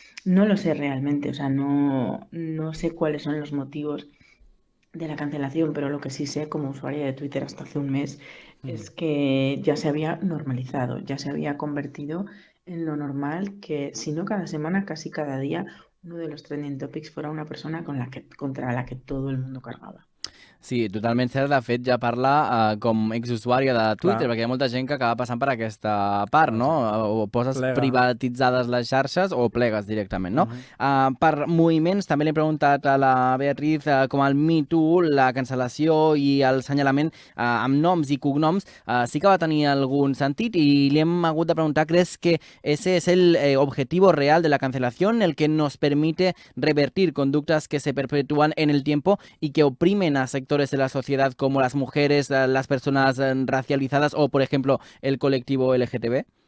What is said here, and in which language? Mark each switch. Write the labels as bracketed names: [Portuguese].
[Spanish] No lo sé realmente, o sea, no sé cuáles son los motivos de la cancelación, pero lo que sí sé como usuaria de Twitter hasta hace un mes es que ya se había normalizado, ya se había convertido en lo normal que, si no cada semana, casi cada día, uno de los trending topics fuera una persona contra la que todo el mundo cargaba. [Catalan] Sí, totalment cert. De fet, ja parla com exusuària de Twitter, Clar. perquè hi ha molta gent que acaba passant per aquesta part, no? O poses Plega. privatitzades les xarxes o plegues directament, no? Mhm. Per moviments, també li he preguntat a la Beatriz com el Me Too, la cancel·lació i el senyalament amb noms i cognoms sí que va tenir algun sentit [Spanish] y le hem hagut de preguntar, ¿crees que ese es el objetivo real de la cancelación, el que nos permite revertir conductas que se perpetúan en el tiempo y que oprimen a sectores de la sociedad como las mujeres, las personas racializadas o, por ejemplo, el colectivo LGTB?